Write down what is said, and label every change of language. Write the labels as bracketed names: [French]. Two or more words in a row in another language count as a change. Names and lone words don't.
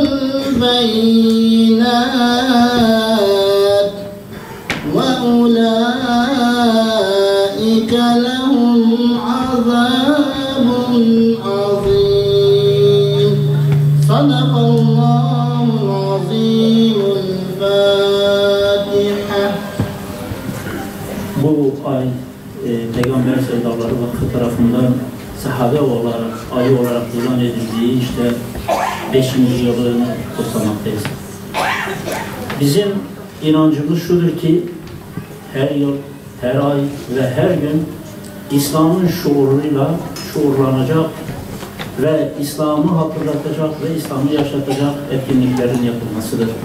[Arabic] البينات وأولئك لهم عذاب عظيم صدق الله العظيم الفاتحة. [Turkish] Bu ay Peygamber Sevdaları Vakfı tarafından sahabe olarak, ayı olarak ilan edildiği işte 5. yılını kutlamaktayız. Bizim inancımız şudur ki her yıl, her ay ve her gün İslam'ın şuuruyla şuurlanacak ve İslam'ı hatırlatacak ve İslam'ı yaşatacak etkinliklerin yapılmasıdır.